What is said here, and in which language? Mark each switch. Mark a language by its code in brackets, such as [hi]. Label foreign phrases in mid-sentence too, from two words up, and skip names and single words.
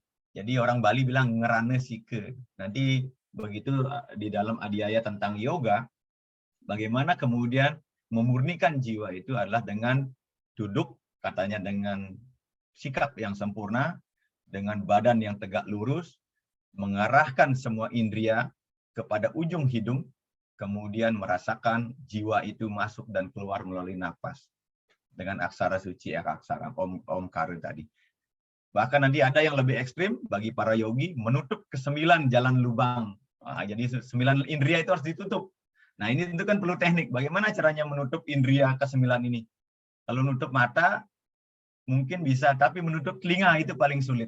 [id] Jadi orang Bali bilang [ban] ngerane sike. [id] Nanti begitu di dalam adhyaya tentang yoga, bagaimana kemudian memurnikan jiwa itu adalah dengan duduk, katanya dengan sikap yang sempurna, dengan badan yang tegak lurus, mengarahkan semua indria kepada ujung hidung, kemudian merasakan jiwa itu masuk dan keluar melalui nafas dengan aksara suci aksara Omkara tadi. Bahkan nanti ada yang lebih ekstrim bagi para yogi, menutup ke-9 jalan lubang. Jadi 9 indria itu harus ditutup. Nah, ini tentu kan perlu teknik. Bagaimana caranya menutup indria ke-9 ini? Kalau nutup mata mungkin bisa, tapi menutup telinga itu paling sulit.